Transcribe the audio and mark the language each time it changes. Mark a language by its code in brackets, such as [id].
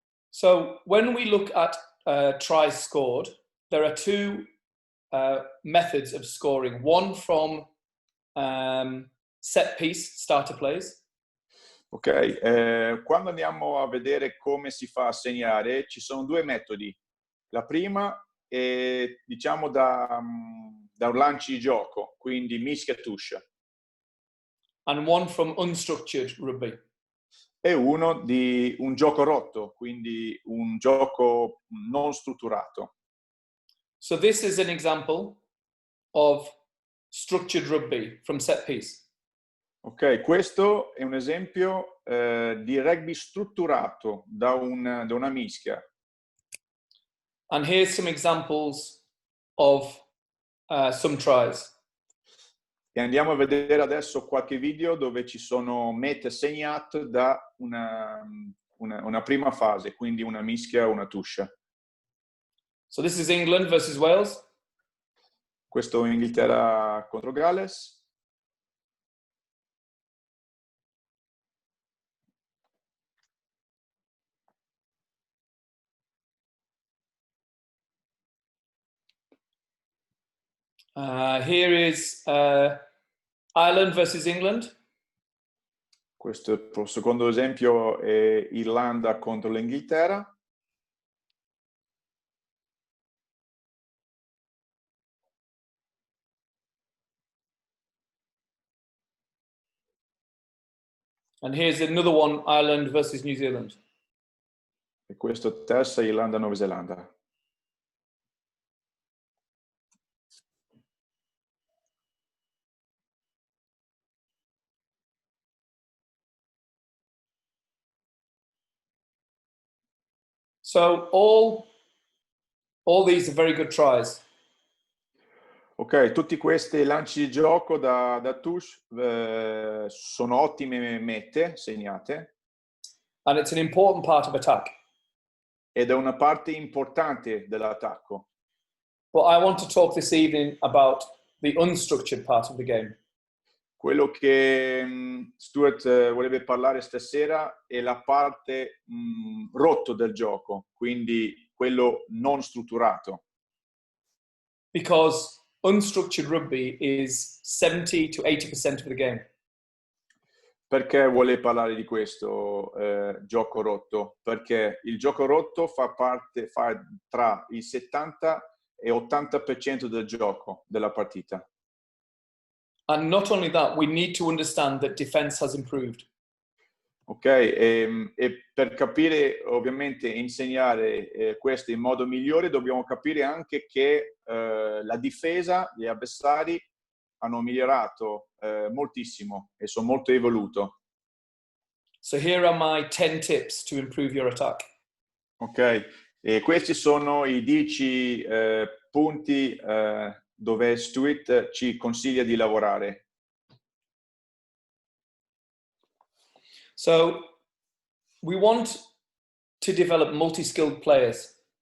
[en] So when we look at tries scored, there are two methods of scoring. One from set piece starter plays. [it] Ok, quando andiamo a vedere come si fa a segnare, ci sono due metodi. La prima è, diciamo, da un lancio di gioco, quindi mischia tuscia. [en] And one from unstructured rugby. [it] E uno di un gioco rotto, quindi un gioco non strutturato. [en] So this is an example of structured rugby from set piece. [it] Ok, questo è un esempio di rugby strutturato da una mischia. [en] And here's some examples of some tries. [it] E andiamo a vedere adesso qualche video dove ci sono mete segnate da una prima fase, quindi una mischia o una tuscia. [en] So this is England versus Wales. [it] Questo è Inghilterra contro Galles. [en] Here is Ireland versus England. [it] Questo il secondo esempio è Irlanda contro l'Inghilterra. [en] And here's another one, Ireland versus New Zealand. [it] E questo terza Irlanda-Nuova Zelanda. [en] So all these are very good tries. [it] Ok, tutti questi lanci di gioco da touche sono ottime mete segnate. [en] And it's an important part of attack. [it] Ed è una parte importante dell'attacco. [en] But I want to talk this evening about the unstructured part of the game. [it] Quello che Stuart voleva parlare stasera è la parte rotto del gioco, quindi quello non strutturato. [en] Because unstructured rugby is 70 to 80% of the game. [it] Perché vuole parlare di questo gioco rotto? Perché il gioco rotto fa tra il 70 e 80% del gioco della partita. [en] And not only that, we need to understand that defense has improved. [it] Ok, e per capire, ovviamente, insegnare questo in modo migliore, dobbiamo capire anche che la difesa, gli avversari hanno migliorato moltissimo e sono molto evoluto. [en] So here are my 10 tips to improve your attack. [it] Ok, e questi sono i 10 punti dove Stuart ci consiglia di lavorare. [en] So we want to develop multi-skilled players.